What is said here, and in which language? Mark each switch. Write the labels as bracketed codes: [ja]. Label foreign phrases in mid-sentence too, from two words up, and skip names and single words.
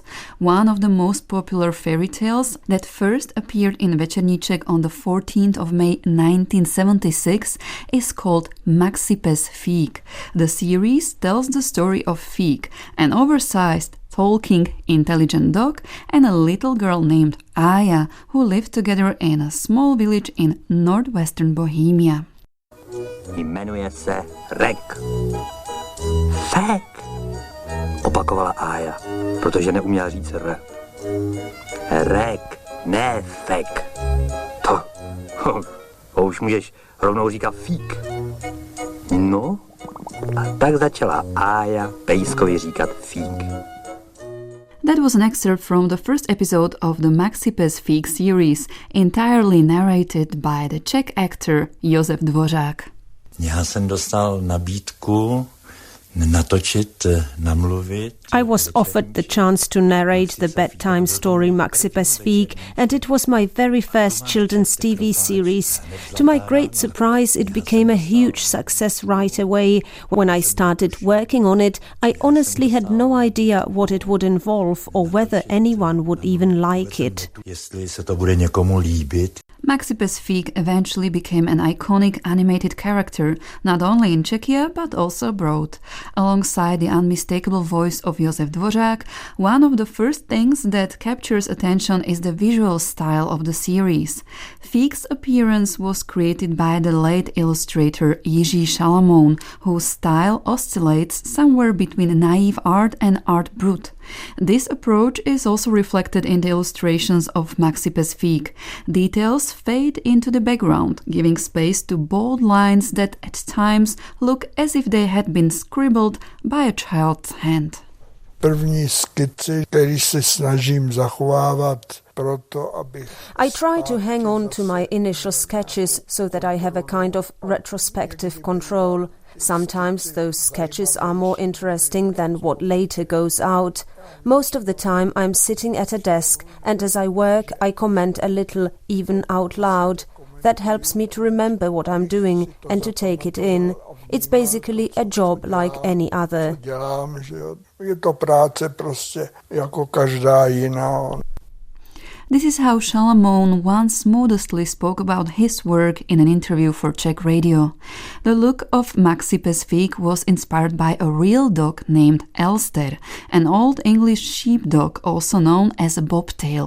[en] One of the most popular fairy tales that first appeared in Večerníček on the 14th of May 1976 is called Maxipes Fík. The series tells the story of Fík, an oversized, talking, intelligent dog, and a little girl named Aya, who lived together in a small village in northwestern Bohemia. [cs] Jmenuje se Rek. Fek, opakovala Aya, protože neuměla říct R. Rek, ne fek. To už můžeš rovnou říkat Fík. No, a tak začala Aya pejskovi říkat Fík. [en] That was an excerpt from the first episode of the Maxipes Fík series, entirely narrated by the Czech actor Josef Dvořák. [cs] Já jsem dostal nabídku [en] I was offered the chance to narrate the bedtime story Maxi bez Fík, and it was my very first children's TV series. To my great surprise, it became a huge success right away. When I started working on it, I honestly had no idea what it would involve or whether anyone would even like it. Maxi bez Fík eventually became an iconic animated character, not only in Czechia but also abroad. Alongside the unmistakable voice of Josef Dvořák, one of the first things that captures attention is the visual style of the series. Fík's appearance was created by the late illustrator Jiří Šalamoun, whose style oscillates somewhere between naive art and art brut. This approach is also reflected in the illustrations of Maxi bez Fík. Details fade into the background, giving space to bold lines that at times look as if they had been scribbled by a child's hand. [cs] První skici, který se snažím zachovávat proto, abych... [en] I try to hang on to my initial sketches so that I have a kind of retrospective control. Sometimes those sketches are more interesting than what later goes out. Most of the time I'm sitting at a desk, and as I work I comment a little, even out loud. That helps me to remember what I'm doing and to take it in. It's basically a job like any other. [cs] Je to práce prostě jako každá jiná. [en] This is how Šalamoun once modestly spoke about his work in an interview for Czech radio. The look of Maxi bez Fík was inspired by a real dog named Elster, an old English sheepdog also known as a bobtail.